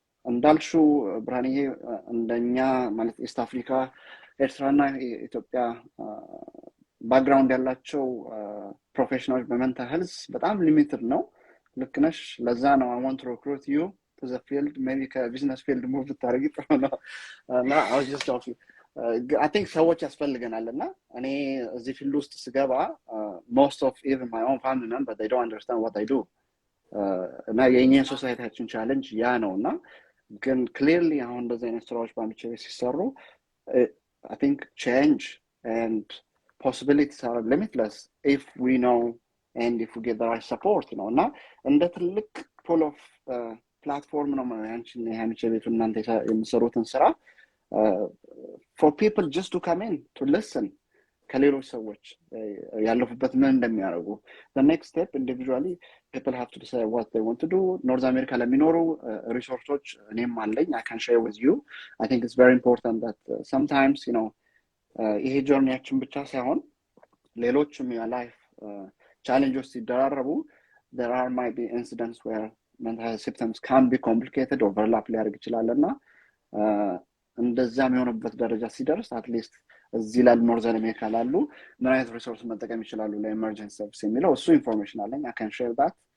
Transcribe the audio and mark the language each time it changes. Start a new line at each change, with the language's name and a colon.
Amharic: እንዳልሽው ብርሃንዬ እንደኛ ማለት ኢስት አፍሪካ ኤርትራና ኢትዮጵያ ባክግራውንድ ያላቸው ፕሮፌሽናሎች በሜንታል ሄልዝ በጣም ሊሚትድ ነው። ልክ ነሽ። ለዛ ነው
English: I want to recruit you to the field,
Amharic: maybe ከቢዝነስ ፊልድ ሙቭ ብታደርጊ ጥሩ ነው። እና
English: I was just joking. I think
Amharic: ሰዎች ያስፈልገናልና እኔ እዚህ ፊልድ ውስጥ ስገባ
English: most of even my own family members they don't understand what I do.
Amharic: እና የኛ ሶሳይቲያችን ቻሌንጅ ያ ነውና ግን clearly አሁን እንደዚህ አይነት ስራዎች በአሚቼ ቤት ሲሰሩ
English: I think change and possibilities are limitless if we know and if we get the right support,
Amharic: እና እንደ ትልቅ full of platform ነው ያንቺን የአሚቼ ቤት እናንተ የምትሰሩትን ስራ
English: for people just to come in to listen
Amharic: ከሌሎች ሰዎች ያለፉበት ምን እንደሚያደርጉ
English: the next step individually people have to decide what they want to do.
Amharic: ኖርዝ አሜሪካ ለሚኖሩ ሪሶርሶች እኔም አለኝ
English: I can share with you. I think it's very important that sometimes
Amharic: ይሄ ጆርኒያችን ብቻ ሳይሆን ሌሎችም የላይፍ ቻሌንጆች ሲደራረቡ
English: there might be incidents where mental health symptoms can be complicated,
Amharic: overlap ሊያደርግ ይችላልና እንደዛ የሚሆንበት ደረጃ ሲደርስ at least እዚህ ላይ ኖርዝ አሜሪካ ላሉ ምን አይነት ሪሶርስ መጠቀም ይችላሉ ለኤመርጀንሲ ሰርቪስ የሚለው እሱ ኢንፎርሜሽን አለኝ
English: I can share that.